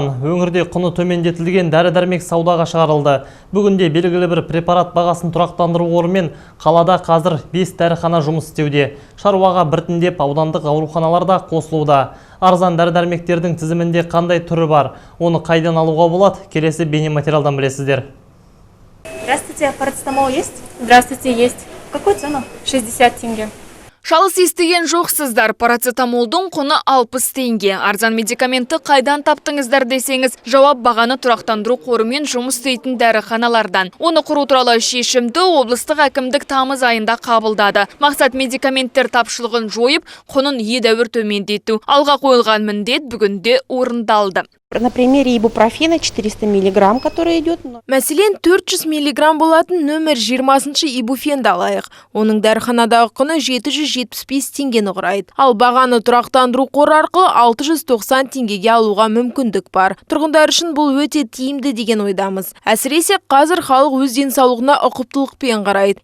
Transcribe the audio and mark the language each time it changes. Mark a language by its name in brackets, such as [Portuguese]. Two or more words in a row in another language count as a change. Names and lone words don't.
[Kazakh] Өңірде құны төмендетілген дәрі-дәрмек саудаға шығарылды. Бүгінде белгілі бір препарат бағасын тұрақтандыру қорымен қалада қазір 5 дәріхана жұмыс істеуде. Шаруаға біртіндеп аудандық ауруханаларда қосылуда. Арзан дәрі-дәрмектердің тізімінде қандай түрі бар? Оны қайдан алуға болады? Келесі бейнематериалдан білесіздер. [Russian] Здравствуйте, парацетамол есть? Здравствуйте, есть. Какую цену? 60 тенге. [Kazakh] Шалыс естіген жоқсыздар, парацетамолдың құны 60 теңге. Арзан медикаменті қайдан таптыңыздар десеңіз, жауап бағаны тұрақтандыру қорымен жұмыс істейтін дәріханалардан. Оны құру туралы шешімді облыстық әкімдік тамыз айында қабылдады. Мақсат медикаменттер тапшылығын жойып, құнын едәуір төмендету. Алға қойылған міндет бүгінде орындалды. [Russian] На примере ибупрофена 400 мг, который идет. [Kazakh] Мәселен, 400 мг болатын нөмір 20-шы ибуфенді алайық. Оның дәріханадағы құны 775 теңгені құрайды. Ал бағаны тұрақтандыру қоры арқылы 690 теңгеге алуға мүмкіндік бар. Тұрғындар үшін бұл өте тиімді деген ойдамыз. Әсіресе қазір халық өз денсаулығына ұқыптылықпен қарайды.